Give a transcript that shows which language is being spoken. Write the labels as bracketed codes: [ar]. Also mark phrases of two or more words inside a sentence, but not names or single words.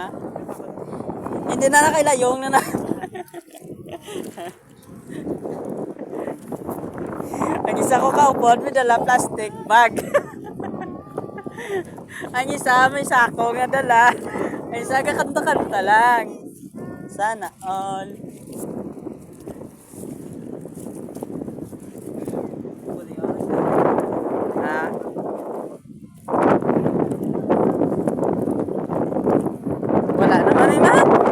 [hil] Hindi na nakailayong na. Ang isa ko kaupod, may dala plastic bag. Ang isa may sako nga dala. Ang isa kakanta-kanta lang. [tl] Sana all. [hil] Ha? [tl] Wala naman eh, man.